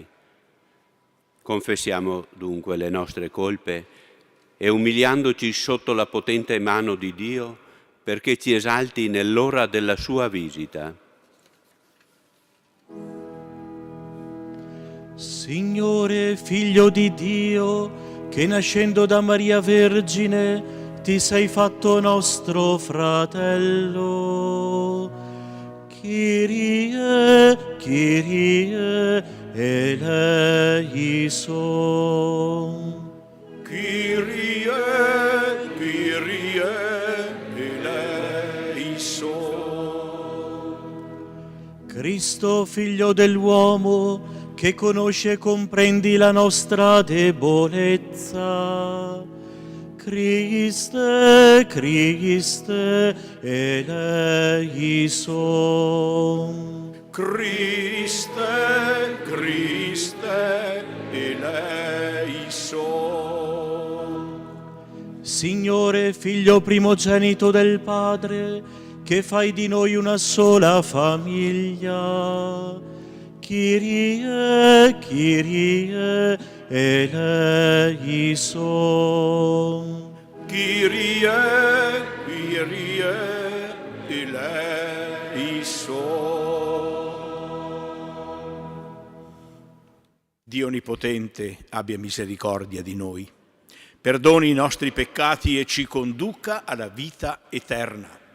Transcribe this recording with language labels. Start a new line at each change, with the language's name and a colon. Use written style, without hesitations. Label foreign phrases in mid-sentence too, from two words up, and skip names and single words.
Italian: Confessiamo dunque le nostre colpe e umiliandoci sotto la potente mano di Dio perché ci esalti nell'ora della sua visita. Signore, Figlio di Dio, che nascendo da Maria Vergine ti sei fatto nostro fratello.
Greek: Κύριε, Κύριε, ελέησον. Κύριε, Κύριε, ελέησον.
Italian: Cristo, Figlio dell'uomo, che conosce e comprendi la nostra debolezza.
Greek: Χριστέ, Χριστέ, ελέησον. Χριστέ, Χριστέ, ελέησον.
Italian: Signore, Figlio primogenito del Padre, che fai di noi una sola famiglia.
Greek: Κύριε, Κύριε, ελέησον. Κύριε, Κύριε, ελέησον.
Italian: Dio Onnipotente abbia misericordia di noi, perdoni i nostri peccati e ci conduca alla vita eterna.